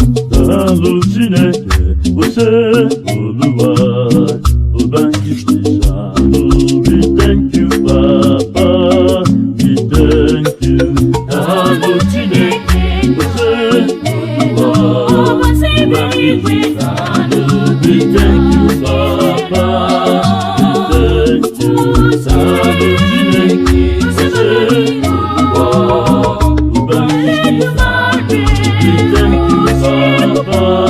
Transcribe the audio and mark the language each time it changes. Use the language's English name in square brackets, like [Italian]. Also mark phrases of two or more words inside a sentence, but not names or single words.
[Igbo] Daalụ Chineke, [Yoruba] o ṣé Olúwa, [Igbo] Ọba nke Israel. [English] We thank you, Papa, we thank you. [Igbo] Daalụ Chineke, [Yoruba] o ṣé Olúwa, [Igbo] Ọba nke Israel. [English] We thank you, Papa, we [Igbo] Zaalụ Chineke, [English] ose, oluwa. We thank you, Papa.